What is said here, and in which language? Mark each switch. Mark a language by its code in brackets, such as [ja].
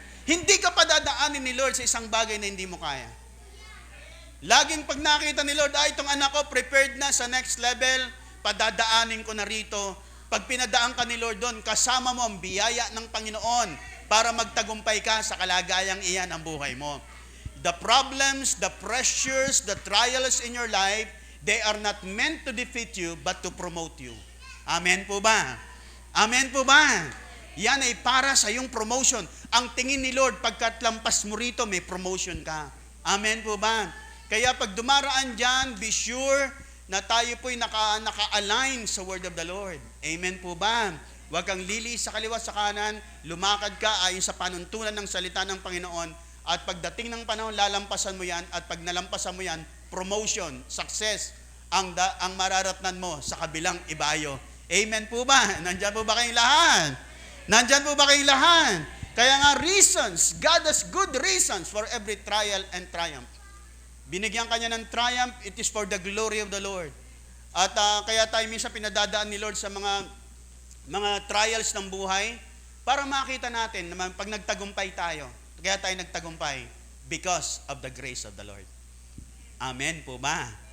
[tl] Hindi ka padadaanin ni Lord sa isang bagay na hindi mo kaya. Laging pag nakita ni Lord, itong anak ko prepared na sa next level, padadaanin ko na rito. Pag pinadaan ka ni Lord doon, kasama mo ang biyaya ng Panginoon para magtagumpay ka sa kalagayang iyan ang buhay mo. [en] The problems, the pressures, the trials in your life, they are not meant to defeat you, but to promote you. [tl] Amen po ba? Amen po ba? Yan ay para sa iyong promotion. Ang tingin ni Lord, pagkat lampas mo rito, may promotion ka. Amen po ba? Kaya pag dumaraan dyan, be sure na tayo po'y naka-align sa word of the Lord. Amen po ba? Huwag kang lili sa kaliwa sa kanan, lumakad ka ayon sa panuntunan ng salita ng Panginoon, at pagdating ng panahon, lalampasan mo yan, at pag nalampasan mo yan, promotion, success, ang mararatnan mo sa kabilang ibayo. Amen po ba? Nandyan po ba kayong lahat? Nandyan po ba kayong lahat? [en] Kaya nga reasons, God has good reasons for every trial and triumph. [tl] Binigyan kanya ng [en] triumph, it is for the glory of the Lord. [tl] At kaya tayo minsan pinadadaan ni Lord sa mga trials ng buhay para makita natin na pag nagtagumpay tayo, kaya tayo nagtagumpay [en] because of the grace of the Lord. [tl] Amen po ba?